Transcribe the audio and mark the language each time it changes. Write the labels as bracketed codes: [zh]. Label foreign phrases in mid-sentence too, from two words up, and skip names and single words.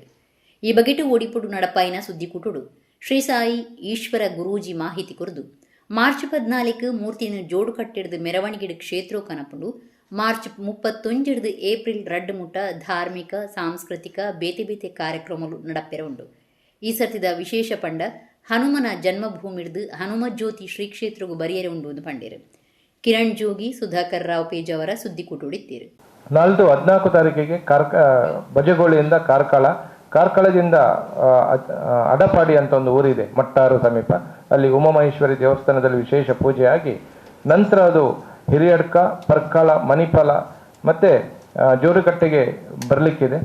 [tcy] ಈ ಬಗೆಟು ಒಡಿಪುಡು ನಡಪಾಯಿನ ಸುದ್ದಿ ಕುಟುಡು ಶ್ರೀ ಸಾಯಿ ಈಶ್ವರ ಗುರೂಜಿ ಮಾಹಿತಿ ಕುರಿದು ಮಾರ್ಚ್ 14 ಮೂರ್ತಿಯನ್ನು ಜೋಡು ಕಟ್ಟಿಡ್ದು ಮೆರವಣಿಗೆ ಕ್ಷೇತ್ರ ಕನಪುಂಡು. ಮಾರ್ಚ್ 31 ಏಪ್ರಿಲ್ 2 ಮುಟ್ಟ ಧಾರ್ಮಿಕ ಸಾಂಸ್ಕೃತಿಕ ಬೇತೆ ಕಾರ್ಯಕ್ರಮಗಳು ನಡಪೆರ ಉಂಡು. ಈ ಸರ್ತಿದ ವಿಶೇಷ ಪಂಡ ಹನುಮನ ಜನ್ಮಭೂಮಿಡ್ದು ಹನುಮ ಜ್ಯೋತಿ ಶ್ರೀ ಕ್ಷೇತ್ರಗೂ ಬರಿಯರೆ ಉಂಡು ಎಂದು ಪಂಡೇರು. ಕಿರಣ್ ಜೋಗಿ, ಸುಧಾಕರ್ ರಾವ್ ಪೇಜ್ ಅವರ ಸುದ್ದಿ ಕುಟುಡಿದ್ದೀರು. [kn] 14 ತಾರೀಕಿಗೆ ಬಜಗೋಳಿಯಿಂದ ಕಾರ್ಕಳದಿಂದ ಅಡಪಾಡಿ ಅಂತ ಒಂದು ಊರಿದೆ, ಮಟ್ಟಾರು ಸಮೀಪ. ಅಲ್ಲಿ ಉಮಾಮಹೇಶ್ವರಿ ದೇವಸ್ಥಾನದಲ್ಲಿ ವಿಶೇಷ ಪೂಜೆ ಆಗಿ ನಂತರ ಅದು ಹಿರಿಯಡ್ಕ, ಪರ್ಕಳ, ಮಣಿಪಾಲ ಮತ್ತು ಜೋಡುಕಟ್ಟೆಗೆ ಬರಲಿಕ್ಕಿದೆ.